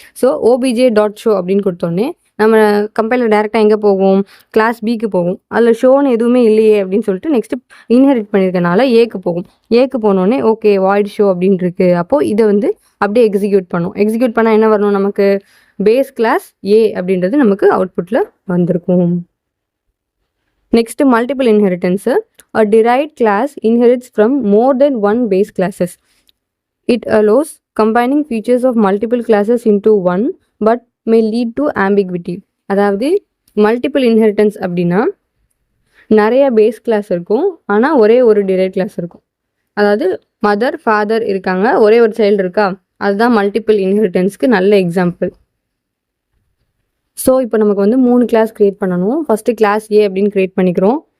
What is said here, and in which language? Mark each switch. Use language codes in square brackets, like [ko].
[ta] So OBJ dot show அப்படின்னு கொடுத்தோடனே நம்ம கம்பைலர் டேரெக்டாக எங்கே போகும், கிளாஸ் பிக்கு போகும். அதில் ஷோன்னு எதுவுமே இல்லையே அப்படின்னு சொல்லிட்டு நெக்ஸ்ட்டு இன்ஹெரிட் பண்ணியிருக்கனால ஏக்கு போகும். ஏக்கு போனோடனே ஓகே வாய்ட் ஷோ அப்படின்னு இருக்கு. அப்போது இதை வந்து அப்படியே எக்ஸிக்யூட் பண்ணும். எக்ஸிக்யூட் பண்ணால் என்ன வரணும், நமக்கு பேஸ் கிளாஸ் ஏ அப்படின்றது நமக்கு அவுட்புட்டில் வந்திருக்கும். [en] Next multiple inheritance a derived class inherits from more than one base classes. It allows combining features of multiple classes into one but may lead to ambiguity. [ta] அதாவது மல்டிபிள் இன்ஹெரிட்டன்ஸ் அப்படின்னா நிறைய பேஸ் கிளாஸ் இருக்கும், ஆனால் ஒரே ஒரு டிரைவ்ட் கிளாஸ் இருக்கும். அதாவது mother father இருக்காங்க, ஒரே ஒரு சைல்டு இருக்கா, அதுதான் மல்டிபிள் இன்ஹெரிட்டன்ஸ்க்கு நல்ல எக்ஸாம்பிள். ஸோ இப்போ நமக்கு வந்து 3 கிளாஸ் க்ரியேட் பண்ணணும். ஃபஸ்ட்டு கிளாஸ் ஏ அப்படின்னு க்ரியேட் பண்ணிக்கிறோம்.